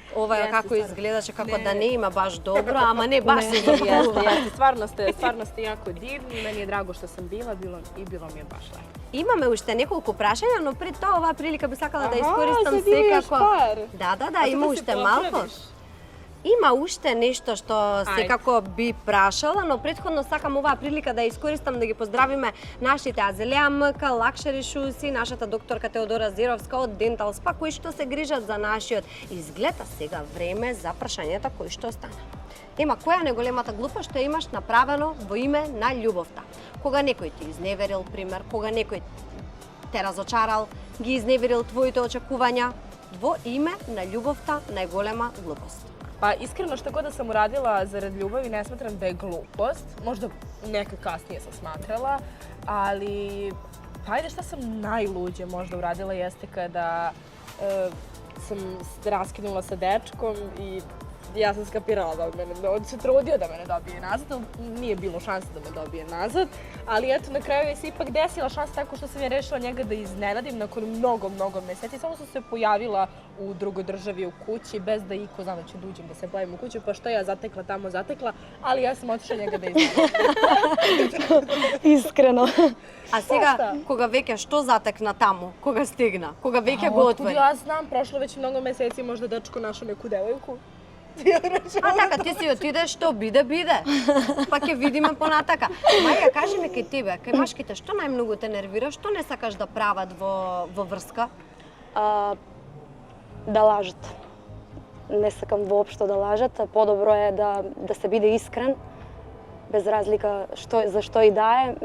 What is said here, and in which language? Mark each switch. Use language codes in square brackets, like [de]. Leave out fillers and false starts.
[mk] Ова е како изгледаше, како да не има баш добро, ама не баш се забавува. [sr] Stvarno ste jako divni, meni je drago što sam bila i bilo mi je baš lepo. [mk] Имаме уште неколку прашања, но пред тоа оваа прилика би сакала да искористам секако. Да, има уште малку. Има уште нешто што секако би прашала, но претходно сакам оваа прилика да искористам да ги поздравиме нашите Азелија МК, Luxury Shoes и нашата докторка Теодора Зеровска од Dental Spa, кои што се грижат за нашиот изглед, а сега време за прашањата кои што остана. Ема, која е најголемата глупост што имаш направено во име на љубовта? Кога некој ти изневерил, пример, кога некој те разочарал, ги изневерил твоите очекувања, во име на љубовта најголема глупост. [sr] Pa iskreno što god da sam uradila zarad ljubavi ne smatram da je glupost. Možda neka kasnije sam smatrala, ali pa ajde šta sam najluđe možda uradila jeste kada sam raskinula sa dečkom i ja sam skapirala da on se trudio da mene dobije nazad, nije bilo šanse da me dobije nazad, ali eto na kraju je se ipak desila šansa tako što sam ja rešila njega da iznenadim nakon mnogo meseci. Samo sam se pojavila u drugoj državi u kući bez da iko zna da ću uđem da se pojavim u kuću, pa što ja zatekla, ali ja sam otišla njega da iznenadim. [mk] Искрено. А сега, кога веќе што затекна таму? Кога стигна? Кога веќе го отвори? [sr] Ja znam, prošlo već mnogo meseci, možda dečko našao neku devojku. [mk] А така, ти си отидеш, што биде. Па ќе видиме понатака. Маја, кажи ми кај тебе, кај машките, што најмногу те нервира? Што не сакаш да прават во врска? Да лажат. Не сакам воопшто да лажат. Подобро е да се биде искрен, без разлика за што и да е.